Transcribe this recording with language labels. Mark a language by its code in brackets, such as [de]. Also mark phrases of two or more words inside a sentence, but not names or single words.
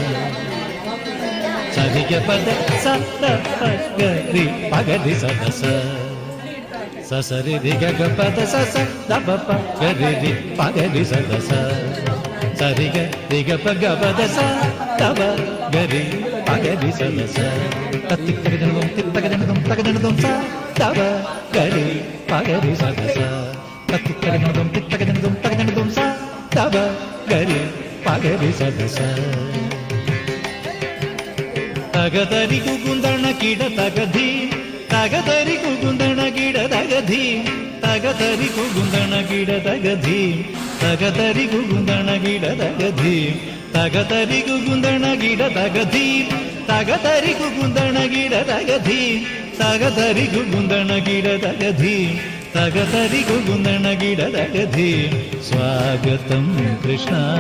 [sa] सरि ग पद स द प गरि पगरि सदस ससरि रि ग पद स स द प प गरि रि पगरि सदस सरि ग रि ग प ग पद स द प गरि പകരി സദസ തത്തിത്തകജനതും തിത്തകജനതും തകജനതും സ തവ ഗരി പകരി സദസ തത്തിത്തകജനതും തിത്തകജനതും തകജനതും സ തവ ഗരി പകരി സദസ തകതരി കുകുന്ദണ കിട തകധി തകതരി കുകുന്ദണ കിട തകധി തകതരി കുകുന്ദണ കിട തകധി തകതരി കുകുന്ദണ കിട തകധി തകതരി കുകുന്ദണ കിട തകധി തകതരി കുകുന്ദണ കിട തകധി തകതരി കുകുന്ദണ കിട തകധി തകതരി കുകുന്ദണ കിട തകധി സ്വാഗതം കൃഷ്ണ